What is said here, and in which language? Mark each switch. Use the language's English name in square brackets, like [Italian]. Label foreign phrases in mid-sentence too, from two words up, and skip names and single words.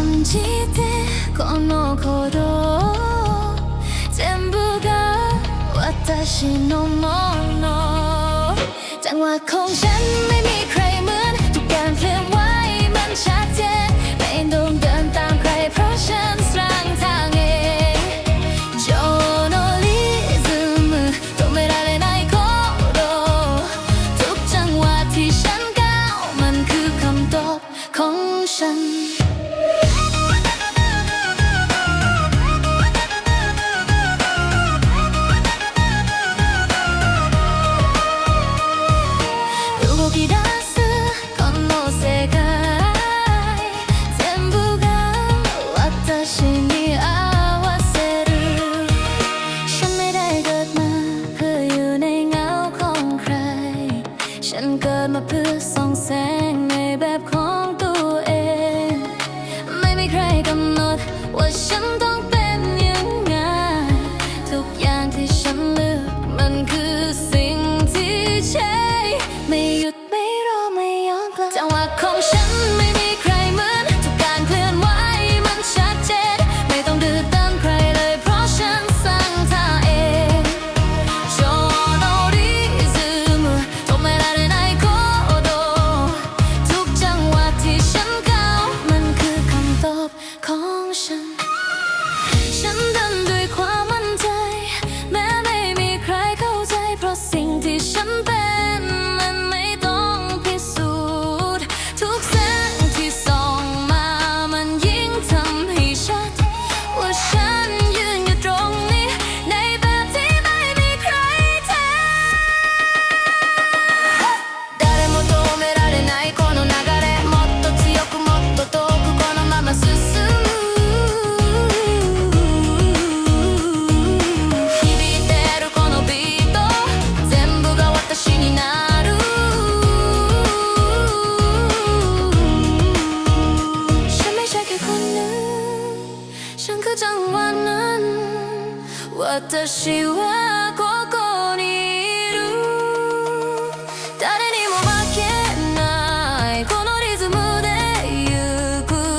[Japanese] してこの鼓動全部が私のもの [Thai] จังหวะของฉันไม่มีใครเหมือนทุกการเคลื่อนไหวมันชัดเจนไม่ต้องเดินตามใครเพราะฉันสร้างทางเองโจโนลิซึม [Japanese] 止められない鼓動 [Thai] ทุกจังหวะที่ฉันก้าวมันคือคำตอบของฉัน [Japanese] 動き出すこの世界全部が私に合わせる [Thai] ฉันไม่ได้เกิดมาเพื่ออยู่ในเงาของใครฉันเกิดมาเพื่อส่องแสงในแบบของตัวเองไม่มีใครกำหนด ว่าฉันต้องเป็นยังไงทุกอย่างที่ฉันเลือกมันคือสิ่งที่ใช่ไม่หยุดไม่รอไม่ยอมกลับจังหวะของฉันไม่มีใค รเหมือนทุกการเคลื่อนไหวมันชัดเจนไม่ต้องดื้อตามใครเลยเพราะฉันสร้างทางเองโจโนริ ซึม [Japanese] 止められない鼓動 [Thai] ทุกจังหวะที่ฉันก้าวมันคือคำตอบ ของฉันฉันเดินด้วยความมั่นใจแม้ไม่มีใครเข้าใจเพราะสิ่งที่ฉันเป็นมันไม่ต้องพิสูจน์ทุกแสงที่ส่องมามันยิ่งทำให้ชัดว่าฉันยืนอยู่ตรงนี้ในแบบที่ไม่มีใครแทน [Japanese] 誰も止められないこの流れもっと強くもっと遠くこのまま進む響いてるこのビート全部が私になる [Thai] ฉันไม่ใช่แค่คนหนึ่งฉันคือจังหวะนั้น [Japanese] 私はここにいる誰にも負けないこのリズムで行く